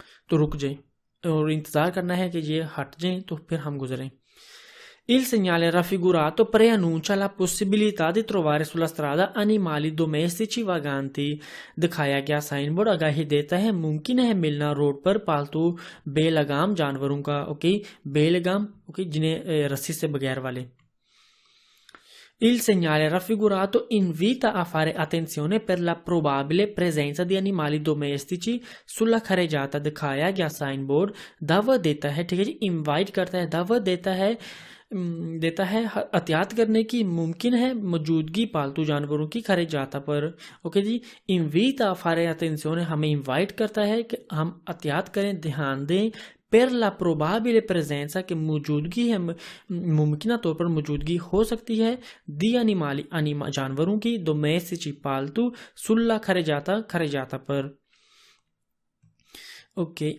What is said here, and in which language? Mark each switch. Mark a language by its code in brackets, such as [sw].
[hi] तो रुक जाए और इंतज़ार करना है कि ये हट जाएं तो फिर हम गुजरें। [it] Il segnale raffigurato preannuncia la possibilità di trovare sulla strada animali domestici vaganti। [hi] दिखाया गया साइन बोर्ड आगाही देता है मुमकिन है मिलना रोड पर पालतू बेलगाम जानवरों का, ओके, बेलगाम, ओके, जिन्हें रस्सी से बगैर वाले। [it] Il segnale raffigurato invita a fare attenzione per la probabile presenza di animali domestici sulla carreggiata। [hi] दिखाया गया साइन बोर्ड दावा देता है, ठीक है जी, इनवाइट करता है, दावा देता है एहतियात करने की मुमकिन है मौजूदगी पालतू जानवरों की खरेजाता पर, ओके जी। [it] इनवीटा फारे अटेंसियोने [hi] हमें इनवाइट करता है कि हम एहतियात करें, ध्यान दें, [it] per la probabile presenza [hi] के मौजूदगी है, मुमकिन तौर पर मौजूदगी हो सकती है, [it] दी अनिमाली [hi] जानवरों की, domestici पालतू, [it] सुल्ला खरेजाता [hi] पर, ओके।